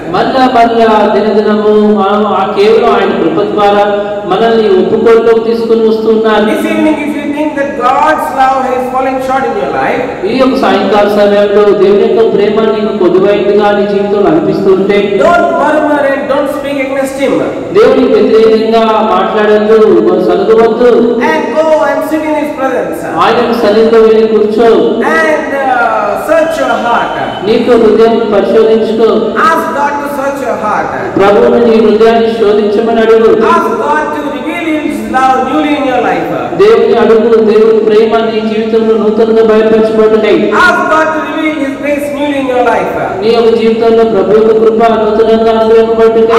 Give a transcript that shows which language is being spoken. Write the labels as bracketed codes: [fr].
[te] మళ్ళా దినదినము కేవలం ఆయన కృప ద్వారా మనల్ని ఒప్పుకోలులోకి తీసుకుని వస్తున్నారు. [en] This evening, if you think that God's love is falling short in your life, [te] ఈ యొక్క సాయంకాల సమయంలో దేవుని యొక్క ప్రేమ నీకు కొద్దువైందిగా నీ జీవితంలో అనిపిస్తుంటే, [en] don't murmur and don't speak against Him. [te] దేవునికి వ్యతిరేకంగా మాట్లాడద్దు, సలగవద్దు. [en] And go and sit in His presence. [te] ఆయన సన్నిధిలో వెళ్ళి కూర్చో. [en] And search your heart. [te] నీకు హృదయం పరిశోధించుకో. [en] Ask God to search your heart. [te] ప్రభువును నీ హృదయాన్ని శోధించమని అడుగు. [en] Ask God to reveal His love newly in your life. [te] దేవుని అడుగు, దేవుని ప్రేమ నీ జీవితంలో నూతనంగా బయలుపరచబడుటకై. [en] Ask God to reveal His grace newly in your life. [te] నీ యొక్క జీవితంలో ప్రభు యొక్క కృప నూతనంగా అనుగ్రహింపబడుటకై